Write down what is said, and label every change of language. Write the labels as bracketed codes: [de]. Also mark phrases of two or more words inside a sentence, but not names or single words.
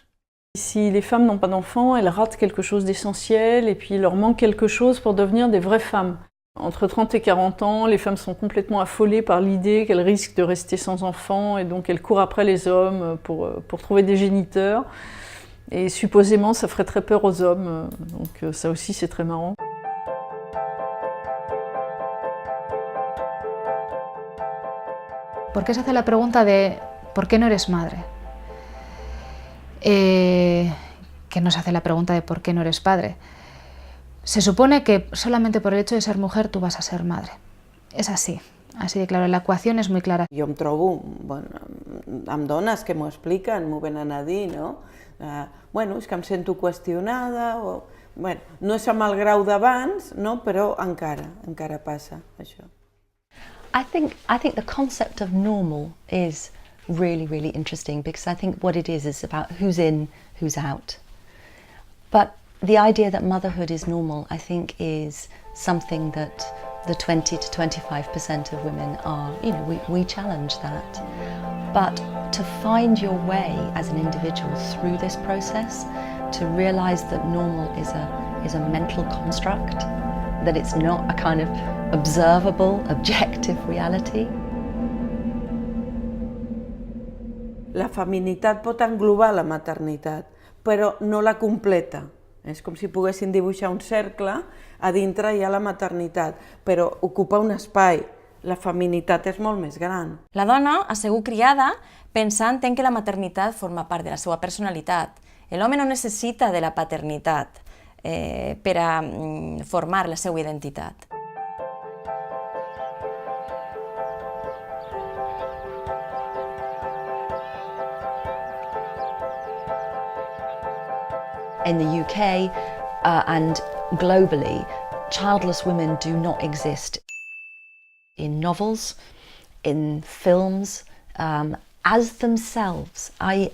[fr] Si les femmes n'ont pas d'enfants, elles ratent quelque chose d'essentiel et puis il leur manque quelque chose pour devenir des vraies femmes. Entre 30 et 40 ans, les femmes sont complètement affolées par l'idée qu'elles risquent de rester sans enfants et donc elles courent après les hommes pour trouver des géniteurs. Et supposément, ça ferait très peur aux hommes, donc ça aussi c'est très marrant. [es] ¿Por qué se hace la pregunta de ¿por qué no eres madre? Que no se hace la pregunta de ¿por qué no eres padre? Se supone que solamente por el hecho de ser mujer tú vas a ser madre. És así de claro, [ca] la equació és molt clara. Jo em trobo amb dones que m'ho expliquen, m'ho venen a dir, no? Bueno, és que em sento qüestionada, o... Bueno, no és amb el grau d'abans, no? Però encara passa això. [en] I think the concept of normal is really, really interesting because I think what it is about who's in, who's out. But the idea that motherhood is normal, I think, is something that the 20 to 25% of women are, you know, we challenge that. But to find your way as an individual through this process, to realise that normal is a mental construct, that it's not a kind of observable, objective reality. [ca] La feminitat pot englobar la maternitat, però no la completa. És com si poguessin dibuixar un cercle, a dintre hi ha la maternitat, però ocupa un espai. La feminitat és molt més gran. La dona ha sigut criada pensant en que la maternitat forma part de la seva personalitat. L'home no necessita de la paternitat per a formar la seva identitat. [en] In the UK and globally, childless women do not exist in novels, in films, as themselves, i.e.